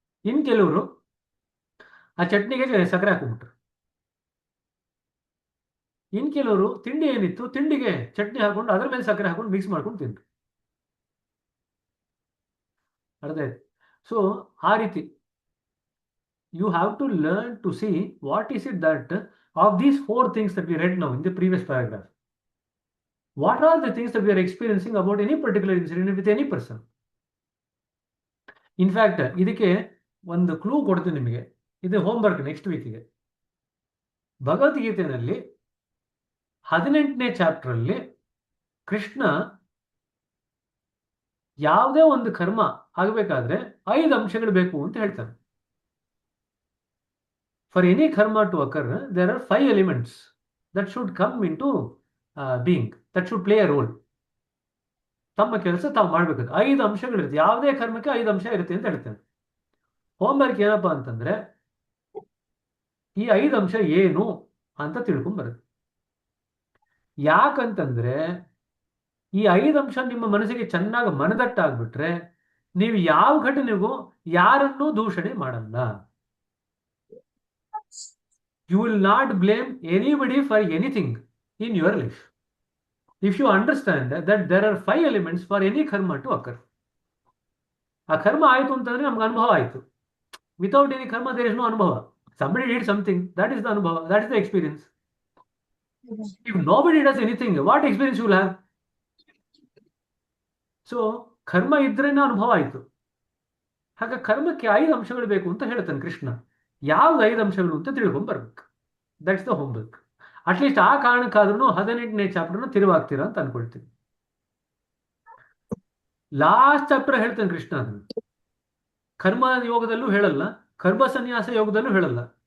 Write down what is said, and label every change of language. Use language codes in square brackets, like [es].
[kn] ಇನ್ನು ಕೆಲವರು ಆ ಚಟ್ನಿಗೆ ಸಕ್ಕರೆ ಹಾಕೊಂಡ್ಬಿಟ್ರು. ಇನ್ನು ಕೆಲವರು ತಿಂಡಿ ಏನಿತ್ತು ತಿಂಡಿಗೆ ಚಟ್ನಿ ಹಾಕೊಂಡು ಅದ್ರ ಮೇಲೆ ಸಕ್ಕರೆ ಹಾಕೊಂಡು ಮಿಕ್ಸ್ ಮಾಡ್ಕೊಂಡು ತಿಂದ್ರು. ಅರ್ಥ ಆಯ್ತು? ಸೊ ಆ ರೀತಿ [en] you have to learn to see what is it that of these 4 things that we read now in the previous paragraph, what are the things that we are experiencing about any particular incident with any person. In fact, [kn] ಇದಕ್ಕೆ ಒಂದು clue ಕೊಡ್ತೀನಿ ನಿಮಗೆ. ಇದು homework next ವೀಕಿಗೆ. ಭಗವದ್ಗೀತೆಯಲ್ಲಿ 18ನೇ chapter ಅಲ್ಲಿ ಕೃಷ್ಣ ಯಾವುದೇ ಒಂದು ಕರ್ಮ ಆಗಬೇಕಾದ್ರೆ 5 ಅಂಶಗಳು ಬೇಕು ಅಂತ ಹೇಳ್ತಾನೆ. [en] For any karma to occur, there are 5 elements that should come into being, that should play a role. [kn] ತಮ್ಮ ಕೆಲಸ ತಾವು ಮಾಡ್ಬೇಕು. 5 ಅಂಶಗಳಿರುತ್ತೆ. ಯಾವುದೇ ಕರ್ಮಕ್ಕೆ 5 ಅಂಶ ಇರುತ್ತೆ ಅಂತ ಹೇಳ್ತೇನೆ. ಹೋಮ್ವರ್ಕ್ ಏನಪ್ಪಾ ಅಂತಂದ್ರೆ, ಈ 5 ಅಂಶ ಏನು ಅಂತ ತಿಳ್ಕೊಂಬರುತ್ತೆ. ಯಾಕಂತಂದ್ರೆ ಈ 5 ಅಂಶ ನಿಮ್ಮ ಮನಸ್ಸಿಗೆ ಚೆನ್ನಾಗಿ ಮನದಟ್ಟಾಗ್ಬಿಟ್ರೆ ನೀವು ಯಾವ ಘಟನೆಗೂ ಯಾರನ್ನೂ ದೂಷಣೆ ಮಾಡಲ್ಲ. [en] You will not blame anybody for anything in your life if you understand that there are 5 elements for any karma to occur. [kn] ಆ ಕರ್ಮ ಆಯಿತು ಅಂತಂದ್ರೆ ನಮ್ಗೆ ಅನುಭವ ಆಯಿತು. [en] Without any karma there is no anubhava. Somebody did something, that is the anubhava, that is the experience. If nobody does anything, what experience you will have? [kn] So ಕರ್ಮ ಇದ್ರೇನೆ ಅನುಭವ ಆಯಿತು. ಹಾಗೆ ಕರ್ಮಕ್ಕೆ 5 ಅಂಶಗಳು ಬೇಕು ಅಂತ ಹೇಳ್ತಾನೆ ಕೃಷ್ಣ. ಯಾವ್ದು 5 ಅಂಶಗಳು ಅಂತ ತಿಳ್ಕೊಂಡ್ ಬರ್ಬೇಕು. [en] That's the homework. [kn] ಅಟ್ಲೀಸ್ಟ್ ಆ ಕಾರಣಕ್ಕಾದ್ರೂ 18ನೇ ಚಾಪ್ಟರ್ನ ತಿರುವಾಗ್ತೀರಾ ಅಂತ ಅನ್ಕೊಳ್ತೀನಿ. ಲಾಸ್ಟ್ ಚಾಪ್ಟರ್ ಹೇಳ್ತಾನೆ ಕೃಷ್ಣ. ಅದನ್ನು ಕರ್ಮ ಯೋಗದಲ್ಲೂ ಹೇಳಲ್ಲ, ಕರ್ಮ ಸನ್ಯಾಸ ಯೋಗದಲ್ಲೂ ಹೇಳಲ್ಲ.